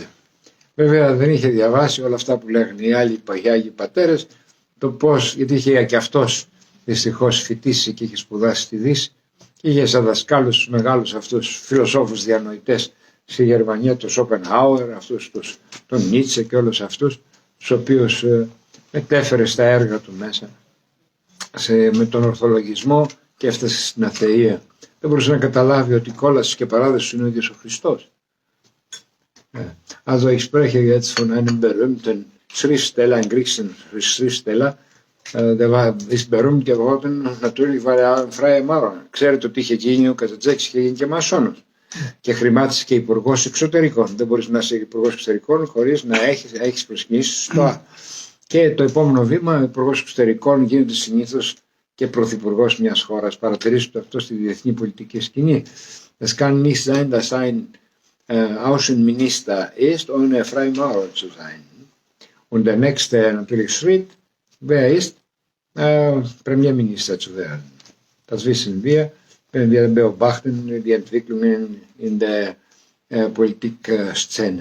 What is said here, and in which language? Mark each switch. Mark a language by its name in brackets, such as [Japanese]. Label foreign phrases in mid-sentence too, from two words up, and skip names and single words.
[Greek] Βέβαια δεν είχε διαβάσει όλα αυτά που λέγανε οι άλλοι Αγιοι πατέρες, το πώς, γιατί είχε και αυτός δυστυχώς φοιτήσει και είχε σπουδάσει στη Δύση και είχε σαν δασκάλους τους μεγάλους αυτούς φιλοσόφους διανοητές στη Γερμανία, τον Σόπενχάουερ, αυτούς τον Νίτσε και όλους αυτούς, τους οποίους μετέφερε στα έργα του μέσα με τον ορθολογισμό και έφτασε στην αθεία. Δεν μπορούσε να καταλάβει ότι κόλαση και παράδοση είναι ο ίδιος ο Χριστός. [German] Also ich spreche jetzt von einem berühmten Schriftsteller, ein griechischen Schriftsteller, der ist berühmt geworden, natürlich war er ein freier Maurer. [Greek] Ξέρετε ότι είχε γίνει ο Καζαντζάκης, είχε γίνει και μασόνος και χρημάτισε και υπουργός εξωτερικών. Δεν μπορείς να είσαι υπουργός εξωτερικών χωρίς να έχεις προσκυνήσει στο και το επόμενο βήμα, ο υπουργός εξωτερικών γίνεται συνήθως και πρωθυπουργός μιας χώρας. Παρατηρήστε αυτό στη διεθνή πολιτική σκηνή. [German] Es kann nicht sein, dass ein Außenminister ist, ohne Freimaurer zu sein. Und der nächste natürlich Schritt, wer ist? Premierminister zu werden. Das wissen wir, wenn wir beobachten die Entwicklungen in der Politikszene.